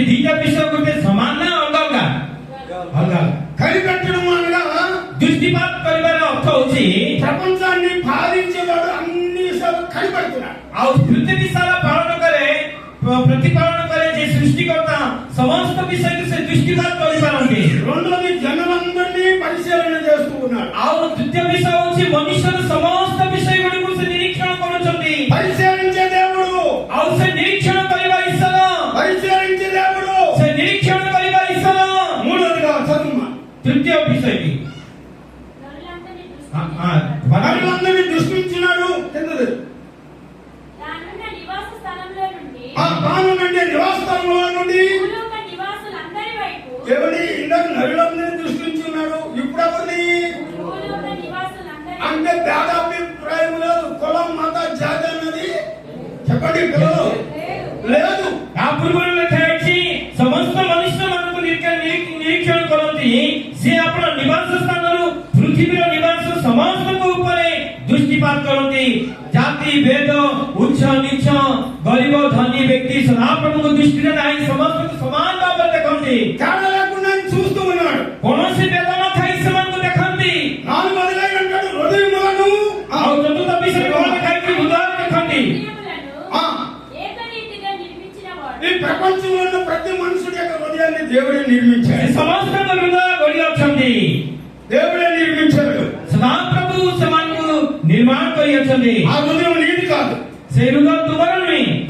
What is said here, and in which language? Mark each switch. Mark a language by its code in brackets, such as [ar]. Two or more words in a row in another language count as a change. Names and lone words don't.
[or] ଦିଟା ବିଷୟ ଗୋଟେ ସମାନ ନା ଅଲଗା? ଅଲଗା. [te] కనిపెట్టడం అనగా [or] ଦୃଷ୍ଟିପାତ କରିବାର ଅର୍ଥ ହଉଛି [te] ప్రపంచాన్ని పాలించేవాడు అన్ని కనిపెడుతున్నాడు. [or] ଆଉ ପୃଥିବୀ ସାରା ପାଳନ କରେ, ପ୍ରତିପାଳନ କରେ ଯେ ସୃଷ୍ଟିକର୍ତ୍ତା ସମସ୍ତ ବିଷୟକୁ ସେ ଦୃଷ୍ଟିପାତ କରିପାରନ୍ତି. [te] రెండోది జనులందరినీ పరిశీలన చేస్తూ ఉన్నాడు. [or] ଆଉ ତୃତୀୟ ବିଷୟ ହଉଛି ମନୁଷ୍ୟର ସମସ୍ତ ବିଷୟ ଗୁଡ଼ିକୁ ସେ ନିରୀକ୍ଷଣ କରୁଛନ୍ତି. [te] పరిశీలించే దేవుడు, [or] ଆଉ ସେ ନିରୀକ୍ଷଣ କରିବା ଈଶ୍ୱର, [te] పరిశీలించే దేవుడు, [or] ସେ ନିରୀକ୍ଷଣ କରିବା ଈଶ୍ୱର. [te] మూడోదిగా చదువు. [or] ତୃତୀୟ ବିଷୟଟି [te] నరులందరినీ నరులందరినీ దృష్టించినాడు. కిందది తానున్న నివాస స్థలంలో నుండి తానుండే నివాస స్థలంలో నుండి భూలోక నివాసులందరి వైపు ఎవరి ఇందాక నరులందరినీ దృష్టించున్నాడు. ఇప్పుడు ఎవరిని భూలోక నివాసులందరి అంటే భేదాభిప్రాయంలో కులం మత జాతి అన్నది చెప్పండి పిల్లలు లేదు. [or] ఆ ପୂର୍ବରୁ ଲେଖା ହେଇଛି ସମସ୍ତ ମନୁଷ୍ୟମାନଙ୍କୁ ନିରୀକ୍ଷଣ କରନ୍ତି. ସେ ଆପଣ ନିବାସ ସ୍ଥାନରୁ ପୃଥିବୀର ନିବାସ ସମସ୍ତଙ୍କ ଉପରେ ଦୃଷ୍ଟିପାତ କରନ୍ତି. ଜାତି ଭେଦ ଉଚ୍ଚ ନିଚ୍ଚ ଗରିବ ଧନୀ ବ୍ୟକ୍ତି ସଦାପ୍ରଭୁଙ୍କ ଦୃଷ୍ଟିରେ ନାହିଁ, ସମସ୍ତଙ୍କୁ ସମାନ ଭାବରେ ଦେଖନ୍ତି. [te] తేడా లేకుండా ఆయన చూస్తూ ఉన్నాడు. [or] କୌଣସି ଭେଦ ନଥାଇ ସେମାନଙ୍କୁ ଦେଖନ୍ତି. [te] నాలుగు వదిలై అంటాడు హృదయములను [or] ଆଉ ଚତୁର୍ଥ ବିଷୟରେ କଣ ଲେଖା ହେଇଛି? ହୃଦୟ ଦେଖନ୍ତି. [te] హృదయములను ఏకరీతిగా నిర్మించిన వాడు. ఈ ప్రపంచంలో ఉన్న ప్రతి మనుషుడి యొక్క హృదయాన్ని దేవుడే నిర్మించాడు. [or] ସମସ୍ତଙ୍କ ହୃଦୟ ଗଢ଼ି ଅଛନ୍ତି, [te] దేవుడే నిర్మించాడు. [or] ସଦାପ୍ରଭୁ ସେମାନଙ୍କୁ ନିର୍ମାଣ କରି ଅଛନ୍ତି. [te] ఆ హృదయం నీది కాదు. [or] ସେ ହୃଦୟ ତୁମର ନୁହେଁ.